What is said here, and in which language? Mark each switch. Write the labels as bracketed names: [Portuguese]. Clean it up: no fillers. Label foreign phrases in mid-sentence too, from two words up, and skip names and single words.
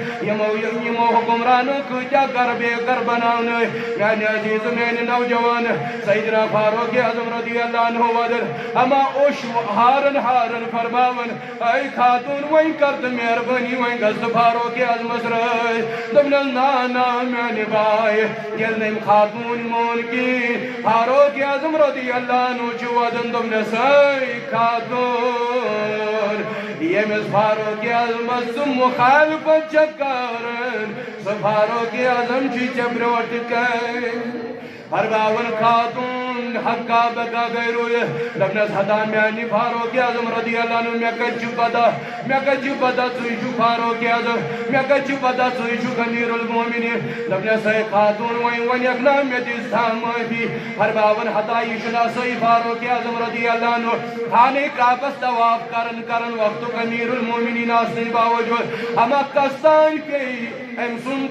[Kashmiri] یمو حکمرانو کۭتیاہ گر بے گر بناونٲے میانہِ عزیز میانہِ نوجوان سیدنا فاروق اعظم [Arabic] رضی اللہ عنہ [Kashmiri] ودن اما اوش ہارن فرماون اے خاتون وۄنۍ کر تہٕ مہربٲنی وۄنۍ گژھ تہٕ فاروق اعظمس رٲضۍ دوٚپنس نا نا میانہِ باے ییٚلہِ نہٕ أمۍ خاتون مون کِہیٖنۍ فاروق اعظم [Arabic] رضی اللہ عنہ [Kashmiri] چھُ ودن دوٚپنس اے خاتون ییٚمِس فاروق اعظمس ژٕ مُخالفت چھکھ کران سُہ فاروق اعظم چھُے ژےٚ برٛونٛٹھ کَنہِ فرماون خاتون حقا بقا گئی رویت دوٚپنس ہتا میانہِ فاروق اعظم [Arabic] رضی اللہ عنہ [Kashmiri] مےٚ کتہِ چھُ پتہ ژٕے چھُکھ فاروق اعظم مےٚ کتہِ چھُ پتہ ژٕے چھُکھ امیر المومنین دوٚپنس ہے خاتون وۄنۍ ونکھ نا مےٚ دِژ سا معٲفی فرماون ہتا یہِ چھُنا صحیح فاروق اعظم [Arabic] رضی اللہ عنہ [Kashmiri] خانہ کعبس طواف کرن وقتُک امیر المومنین آسنہٕ باوجوٗد اما کستان پیٚیہِ أمۍ سُنٛد